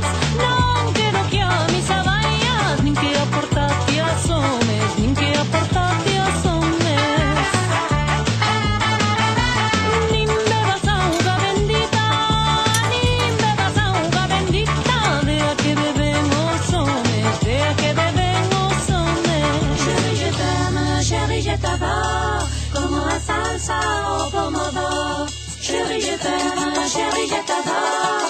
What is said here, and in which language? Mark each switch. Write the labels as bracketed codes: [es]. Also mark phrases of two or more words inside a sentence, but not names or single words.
[gl] non quero que a misa vaias, nin que a porta ti asomes, nin que a porta ti asomes. Nin bebas auga bendita, nin bebas auga bendita, de a que beben os homes, de a que beben os homes. [fr] Chérie, je t'adore, [gl] como a salsa o pomodoro. [fr] Chérie, je t'adore.